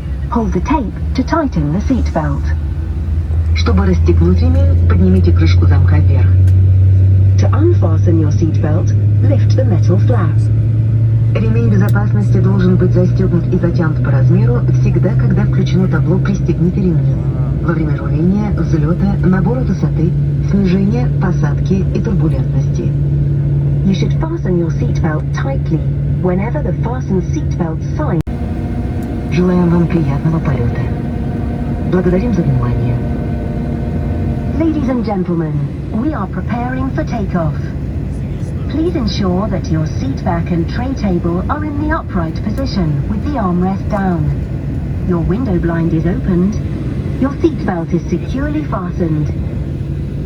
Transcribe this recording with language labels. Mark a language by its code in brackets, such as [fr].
[en] Pull the tape to tighten the seat belt. [ru] Чтобы расстегнуть ремень, поднимите крышку замка вверх. [en] To unfasten your seat belt, lift the metal flap. [ru] Ремень безопасности должен быть застегнут и затянут по размеру всегда, когда включено табло «Пристегните ремни». Во время руления, взлета, набора высоты, снижения, посадки и турбулентности. [en] You should fasten your seat belt tightly whenever the fasten seat belt sign. [ru] Желаем вам приятного полета. Благодарим за внимание. [en] Ladies and gentlemen, we are preparing for takeoff. Please ensure that your seat back and tray table are in the upright position with the armrest down. Your window blind is opened. Your seat belt is securely fastened.